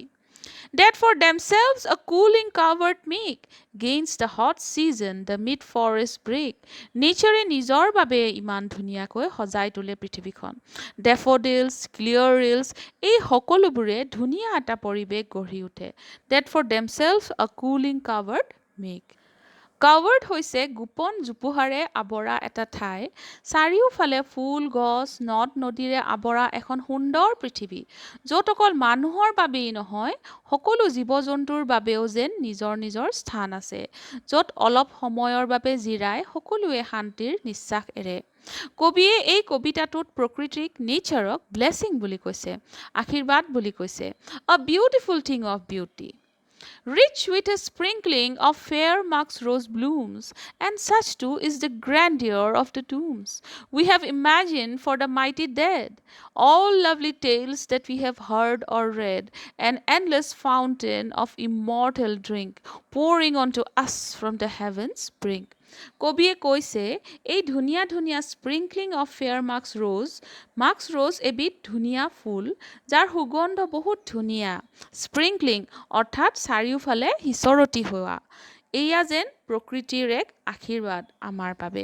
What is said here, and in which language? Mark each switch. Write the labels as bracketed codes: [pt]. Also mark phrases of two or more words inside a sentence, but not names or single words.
[en] That for themselves a cooling covert make, gainst the hot season the mid forest break. [as] নেচাৰে নিজৰ বাবে ইমান ধুনীয়াকৈ সজাই তোলে পৃথিৱীখন। ডেফোডিলছ, [en] clear rills, [as] এই সকলোবোৰে ধুনীয়া এটা পৰিৱেশ গঢ়ি উঠে। [en] That for themselves a cooling covert make. [as] কাভাৰ্ড হৈছে গোপন জোপোহাৰে আৱৰা এটা ঠাই, চাৰিওফালে ফুল গছ নদ নদীৰে আৱৰা এখন সুন্দৰ পৃথিৱী, য'ত অকল মানুহৰ বাবেই নহয় সকলো জীৱ জন্তুৰ বাবেও যেন নিজৰ নিজৰ স্থান আছে, য'ত অলপ সময়ৰ বাবে জিৰাই সকলোৱে শান্তিৰ নিশ্বাস এৰে। কবিয়ে এই কবিতাটোত প্ৰকৃতিক, নেচাৰক ব্লেছিং বুলি কৈছে, আশীৰ্বাদ বুলি কৈছে, [en] a beautiful thing of beauty. Rich with a sprinkling of fair Mark's rose blooms, and such too is the grandeur of the tombs we have imagined for the mighty dead. All lovely tales that we have heard or read, an endless fountain of immortal drink, pouring onto us from the heavens' brink. [as] কবিয়ে কৈছে এই ধুনীয়া ধুনীয়া [en] sprinkling of fair Mark's rose [as] এবিধ ধুনীয়া ফুল, যাৰ সুগন্ধ বহুত ধুনীয়া। স্প্ৰিংকলিং অৰ্থাৎ চাৰিওফালে সিঁচৰতি হোৱা, এয়া যেন প্ৰকৃতিৰ এক আশীৰ্বাদ আমাৰ বাবে।